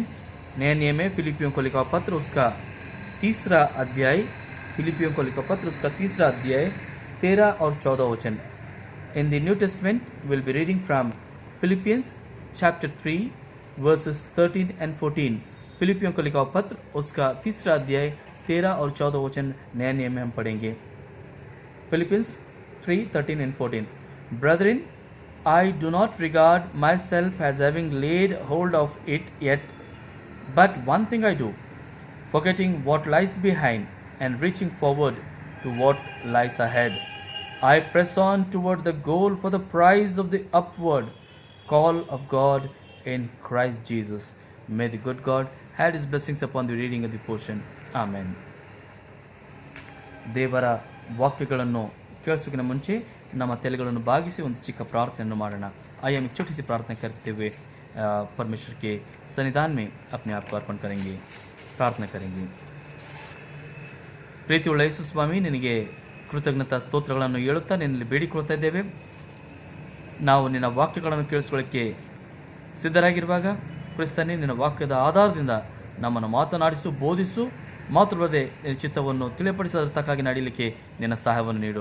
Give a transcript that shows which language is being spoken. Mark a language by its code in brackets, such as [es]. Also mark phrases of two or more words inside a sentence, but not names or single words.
[hi] नए नियम में फिलिपियों को लिखा पत्र उसका 3 अध्याय, फिलिपियों को लिखा पत्र उसका 3 अध्याय 13 और 14 वचन। [en] In the New Testament will be reading from Philippians chapter 3 verses 13 and 14. [hi] फिलिपियों को लिखा पत्र उसका 3 अध्याय 13 और 14 वचन नए नियम में हम पढ़ेंगे। [en] Philippians 3:13 and 14. Brethren, I do not regard myself as having laid hold of it yet, but one thing I do, forgetting what lies behind and reaching forward to what lies ahead. I press on toward the goal for the prize of the upward call of God in Christ Jesus. May the good God add his blessings upon the reading of the portion. Amen. [kn] ದೇವರ ವಾಕ್ಯಗಳನ್ನು ಕೇಳಿಸೋಕ್ಕಿಂತ ಮುಂಚೆ ನಮ್ಮ ತಲೆಗಳನ್ನು ಬಾಗಿಸಿ ಒಂದು ಚಿಕ್ಕ ಪ್ರಾರ್ಥನೆಯನ್ನು ಮಾಡೋಣ। [hi] आइए हम एक छोटी सी प्रार्थना करते हुए परमेश्वर के सन्निधान में अपने आप को अर्पण करेंगे, प्रार्थना करेंगे। [kn] ಪ್ರೀತಿಯುಳ್ಳ ಯೇಸು ಸ್ವಾಮಿ, ನಿನಗೆ ಕೃತಜ್ಞತಾ ಸ್ತೋತ್ರಗಳನ್ನು ಹೇಳುತ್ತಾ ನಿನ್ನಲ್ಲಿ ಬೇಡಿಕೊಳ್ತಾ ಇದ್ದೇವೆ। ನಾವು ನಿನ್ನ ವಾಕ್ಯಗಳನ್ನು ಕೇಳಿಸ್ಕೊಳ್ಳೋಕ್ಕೆ ಸಿದ್ಧರಾಗಿರುವಾಗ ಕ್ರಿಸ್ತನೇ, ನಿನ್ನ ವಾಕ್ಯದ ಆಧಾರದಿಂದ ನಮ್ಮನ್ನು ಮಾತನಾಡಿಸು, ಬೋಧಿಸು, ಮಾತೃವದೆ ಚಿತ್ತವನ್ನು ತಿಳಿಪಡಿಸತಕ್ಕಾಗಿ ನಡೀಲಿಕ್ಕೆ ನಿನ್ನ ಸಹಾಯವನ್ನು ನೀಡು।